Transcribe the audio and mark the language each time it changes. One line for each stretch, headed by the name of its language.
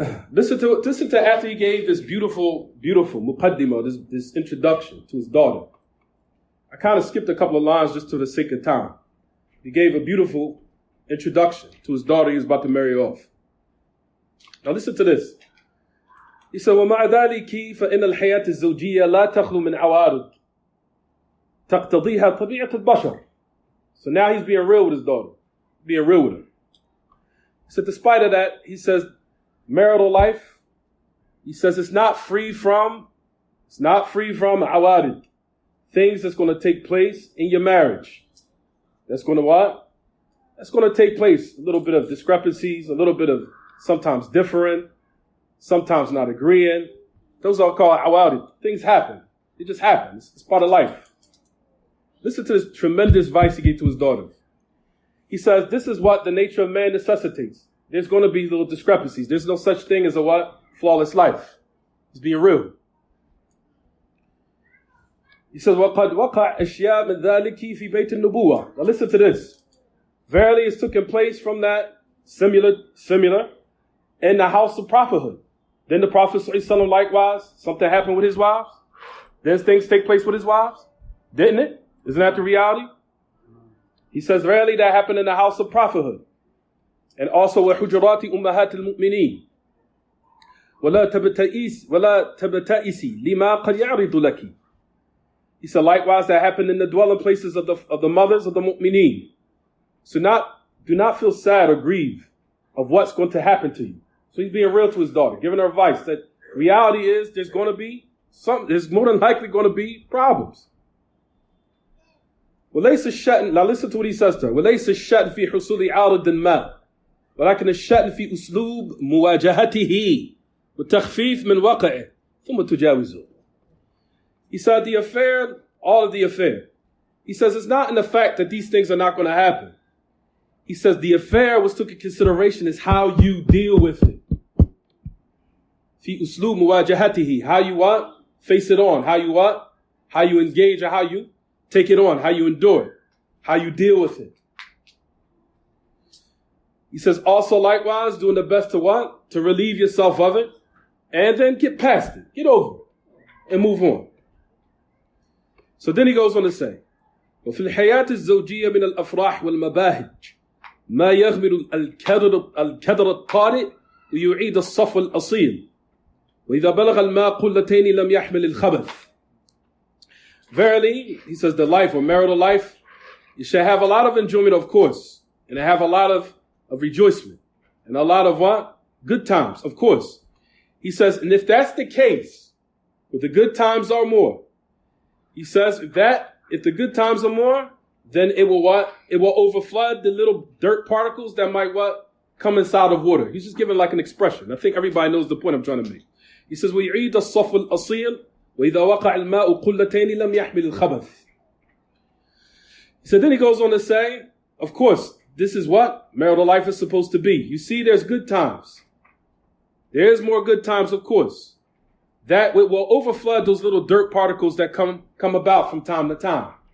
English: Listen to after he gave this beautiful muqaddimah, this introduction to his daughter. I kind of skipped a couple of lines just to the sake of time. He gave a beautiful introduction to his daughter he was about to marry off. Now listen to this. He said,
Arabic: وَمَعَ ذَلِكِ فَإِنَّ الْحَيَاةِ الزَّوْجِيَّةَ لَا تَخْلُو مِنْ عَوَارِضٍ تَقْتَضِيهَا طَبِيعَةُ الْبَشَرِ.
English: So now he's being real with his daughter. Being real with her. He said, despite of that, he says, marital life, he says it's not free from awarid. Things that's going to take place in your marriage. That's going to what? That's going to take place. A little bit of discrepancies, a little bit of sometimes differing, sometimes not agreeing. Those are called awarid. Things happen. It just happens. It's part of life. Listen to this tremendous advice he gave to his daughter. He says, this is what the nature of man necessitates. There's going to be little discrepancies. There's no such thing as a what? Flawless life. It's being real. He says,
Arabic: وَقَدْ وَقَعْ أَشْيَاء مِنْ ذَلِكِ فِي بَيْتِ النُّبُوَّةِ.
English: Now listen to this. Verily it's taken place from that similar in the house of prophethood. Then the Prophet ﷺ likewise, something happened with his wives. Then things take place with his wives. Didn't it? Isn't that the reality? He says, verily that happened in the house of prophethood. And also
Arabic: وَحُجُرَاتِ أُمَّهَاتِ الْمُؤْمِنِينَ وَلَا تَبْتَئِسِ لِمَا قَدْ يَعْرِضُ لَكِ.
English: He said, likewise, that happened in the dwelling places of the mothers of the mu'mineen. So do not feel sad or grieve of what's going to happen to you. So he's being real to his daughter, giving her advice that reality is there's going to be there's more than likely going to be problems. Now listen to what he says to her.
Arabic: وليس الشأن في حصول عارض ما ولكن الشأن في أسلوب مواجهته والتخفيف من وقعه ثم تجاوزه.
English: He said all of the affair. He says it's not in the fact that these things are not going to happen. He says the affair was took into consideration is how you deal with it.
Arabic: في أسلوب مواجهته,
English: how you what? Face it on. How you what? How you engage or how you take it on. How you endure it. How you deal with it. He says also likewise doing the best to what? To relieve yourself of it. And then get past it. Get over it. And move on. So then he goes on to say,
Arabic: وفي الحياة الزوجية من الأفراح والمباهج ما يغمر الكدر الطارئ ويعيد الصفو الأصيل وإذا بلغ الماء قلتين لم يحمل الخبث.
English: Verily, he says, the life or marital life, you shall have a lot of enjoyment, of course, and have a lot of rejoicement and a lot of what? Good times, of course. He says, and if that's the case, but the good times are more, he says if the good times are more, then it will what? It will overflood the little dirt particles that might what? Come inside of water. He's just giving like an expression. I think everybody knows the point I'm trying to make. He says,
Arabic: وَيُعِيدَ الصَّفْوَ الْأَصِيلِ وَإِذَا وَقَعَ الْمَاءُ قُلَّتَيْنِ لَمْ يَحْمِلِ الْخَبَثِ.
English: So then he goes on to say, of course, this is what marital life is supposed to be. You see, there's good times. There's more good times, of course. That will overflood those little dirt particles that come about from time to time.